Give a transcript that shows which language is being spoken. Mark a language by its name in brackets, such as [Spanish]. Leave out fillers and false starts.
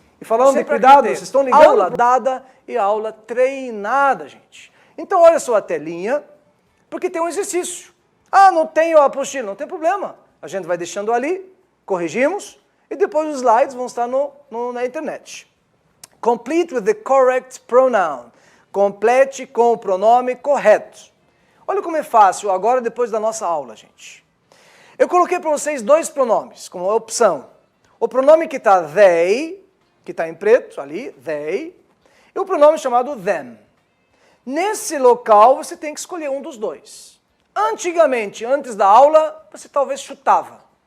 [Portuguese] E falando de cuidado, vocês estão ligando? Aula dada e aula treinada, gente. Então, olha só a telinha, porque tem um exercício. Ah, não tenho a apostila, não tem problema. A gente vai deixando ali, corrigimos, e depois os slides vão estar na internet. [English] Complete with the correct pronoun. [Portuguese] Complete com o pronome correto. Olha como é fácil agora, depois da nossa aula, gente. Eu coloquei para vocês dois pronomes, como opção. O pronome que está they, que está em preto ali, they, e o pronome chamado them. Nesse local, você tem que escolher um dos dois. Antigamente, antes da aula, você talvez chutava.